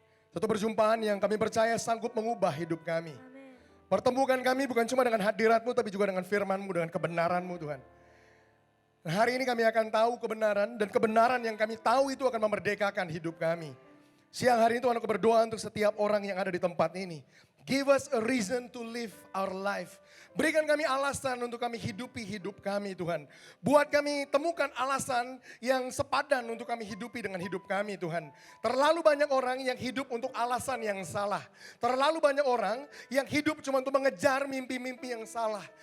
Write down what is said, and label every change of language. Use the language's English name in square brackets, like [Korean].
[Indonesian] Satu perjumpaan yang kami percaya sanggup mengubah hidup kami. Pertemukan kami bukan cuma dengan hadirat-Mu tapi juga dengan firman-Mu, dengan kebenaran-Mu Tuhan. Dan hari ini kami akan tahu kebenaran dan kebenaran yang kami tahu itu akan memerdekakan hidup kami. Siang hari ini Tuhan aku berdoa untuk setiap orang yang ada di tempat ini. [English] Give us a reason to live our life. [Indonesian] Berikan kami alasan untuk kami hidupi hidup kami Tuhan. Buat kami temukan alasan yang sepadan untuk kami hidupi dengan hidup kami Tuhan. Terlalu banyak orang yang hidup untuk alasan yang salah. Terlalu banyak orang yang hidup cuma untuk mengejar mimpi-mimpi yang salah.